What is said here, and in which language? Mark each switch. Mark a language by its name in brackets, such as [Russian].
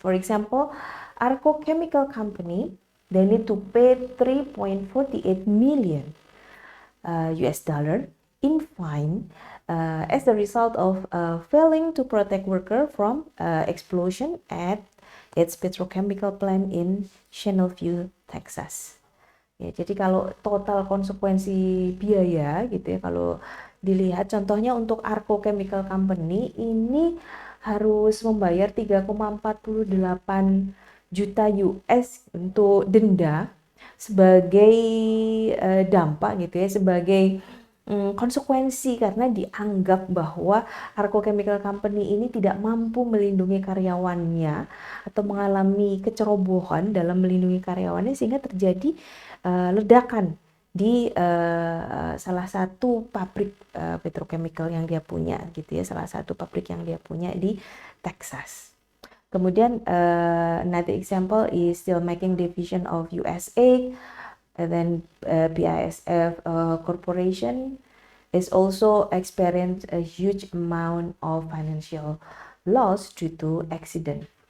[English] For example, Arco Chemical Company, they need to pay 3.48 million US dollar in fine as a result of failing to protect worker from explosion at its petrochemical plant in Channelview, Texas. [Indonesian] Ya, jadi kalau total konsekuensi biaya gitu ya, kalau dilihat contohnya untuk Arco Chemical Company ini harus membayar 3,48 juta US untuk denda sebagai dampak gitu ya, sebagai konsekuensi karena dianggap bahwa Arco Chemical Company ini tidak mampu melindungi karyawannya atau mengalami kecerobohan dalam melindungi karyawannya sehingga terjadi ledakan di salah satu pabrik petrochemical yang dia punya gitu ya, salah satu pabrik yang dia punya di Texas. Kemudian [English] another example is Steel Making Division of USA, and then BASF Corporation is also experienced a huge amount of financial loss due to accident.